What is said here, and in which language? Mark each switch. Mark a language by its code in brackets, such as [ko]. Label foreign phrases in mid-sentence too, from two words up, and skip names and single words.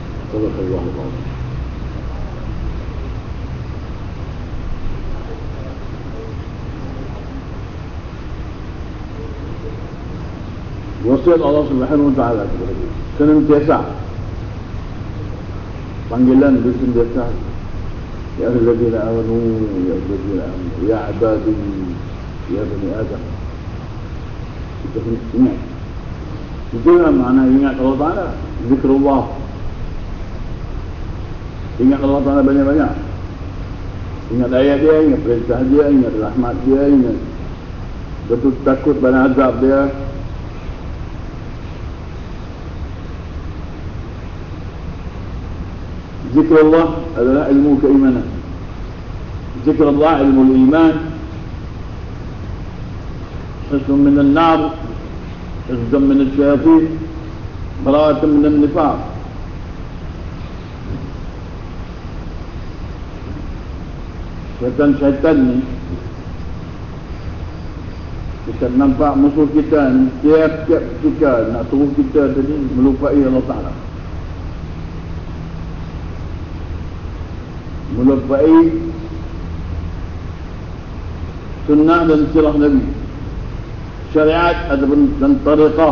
[ar] صدق الله العظيم. [ms] Wasiat [ar] الله سبحانه وتعالى [ms] kepada kita. Senantiasa panggilan senantiasa [ar] يا أيها الذين آمنوا يا أيها الذين آمنوا يا عبادي يا بني آدم. [ms] Kita ingat. Itulah makna ingat Allah Taala, zikrullah. Ingat Allah Taala banyak-banyak. Ingat ayat dia, ingat perintah dia, ingat rahmat dia, ingat betul takut pada azab dia. Zikrullah adalah ilmu keimanan. Zikrullah ilmu iman. [ar] حصن من النار، حصن من الشياطين، براءة من النفاق. [ms] Syaitan ni kita nampak musuh kita ni tiap-tiap ketika nak suruh kita tadi melupai Allah Ta'ala, melupai sunnah dan sirah Nabi, syariat ataupun dan tariqah.